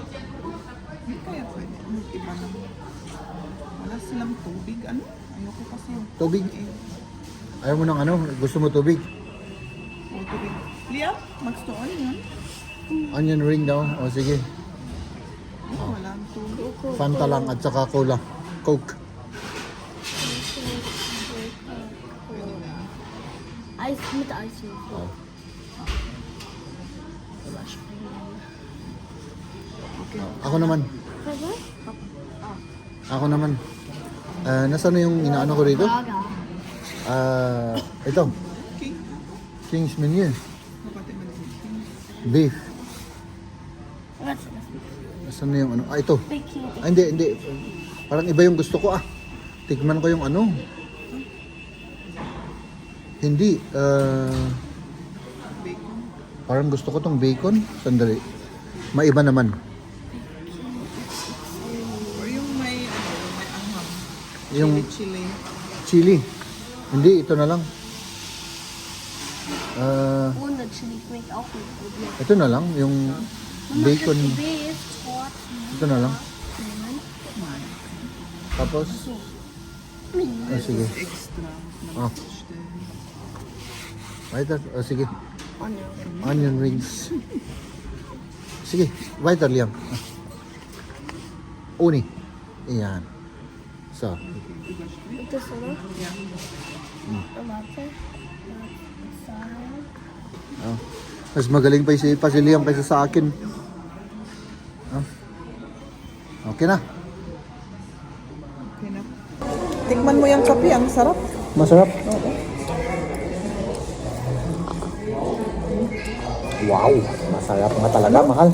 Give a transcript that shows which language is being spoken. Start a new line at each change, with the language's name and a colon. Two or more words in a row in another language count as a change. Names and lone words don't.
Filipino: Hindi kaya pwede. Iba naman. Wala silang tubig. Ano? Ayoko kasi yung Tubig? Ayaw mo ng gusto mo tubig? tubig. Liam, magstoon yan.
English: Onion ring
Filipino: daw. O sige. Walang tubig. Fanta lang at saka cola. Coke.
German: Eis mit Eiswürfel.
Filipino: Oh. Okay. Ako naman.
German: Was?
Filipino: Ako naman. Nasaan na yung inaano ko rito? Burger. Ito. Okay. King's menu. Kapatid mo din. Beef.
German: Was ist das?
Filipino: Nasaan na yung ito. Big King. Hindi. Parang iba yung gusto ko Tikman ko yung Hindi. Bacon. Parang gusto ko tong bacon. Sandali. Maiba naman. Or yung may anghang. Yung Chili. chili. Hindi, ito na lang.
German: Ohne Chili schmeckt auch nicht gut. Ne?
Filipino: Ito na lang. Yung bacon. Beef, Sport. Ito na lang. Man. Tapos, sige. Extra. Ah. Weiter. Sige. Onion.
English: Onion rings. Sige,
German: weiter Liam.
Filipino: Uni. Ayan. So,
German: Und das, oder? Ja. Tomate. Sahne.
Filipino: mas magaling pa si Liam kaysa sa akin. Okay na. Okay na. Tikman mo yung kape. Ang sarap. Masarap. Wow, masarap nga talaga, mahal.